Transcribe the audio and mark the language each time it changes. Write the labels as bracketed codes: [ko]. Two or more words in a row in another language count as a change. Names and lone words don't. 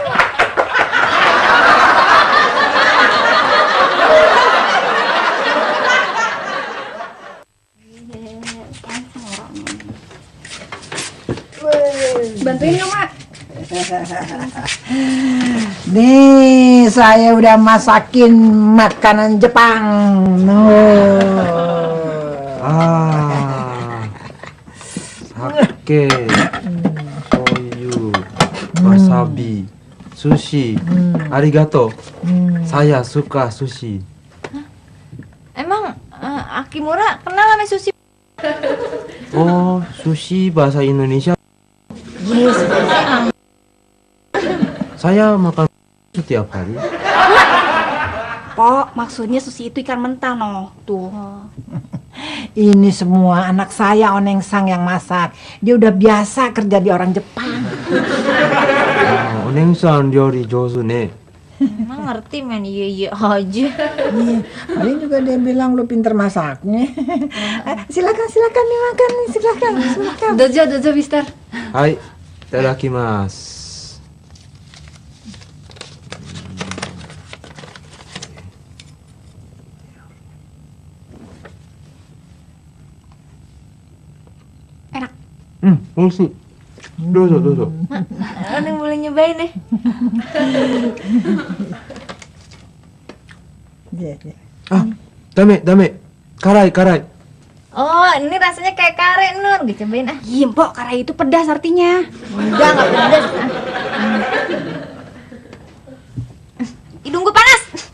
[id] Bantuin ya, Mak. Nih, saya udah masakin makanan Jepang. [ja] 酒、醤油、わさび、寿司. [id] Arigato. Saya suka sushi. Emang Akimura kenal sama sushi? Oh, sushi bahasa Indonesia. Yes. Saya makan setiap hari. Pok, maksudnya sushi itu ikan mentah, no. Tuh. Ini semua anak saya Oneng Sang yang masak. Dia udah biasa kerja di orang Jepang. [ja] Oneng Sang 料理上手ね. [id] Emang ngerti men, iya aja. Paling juga dia bilang lu pinter masaknya. Silakan nih makan nih, silakan. Dojo, Mister. [ja] はい, いただきます. [id] Enak. [ja] 美味しい。どうぞ. [id] Oneng boleh nyobain deh. [ja] だめ. 辛い. [id] Oh, ini rasanya kayak kare, Nur. Dicobain ah. Iya, Pok, kare itu pedas artinya. Enggak pedas. Hidung gue panas.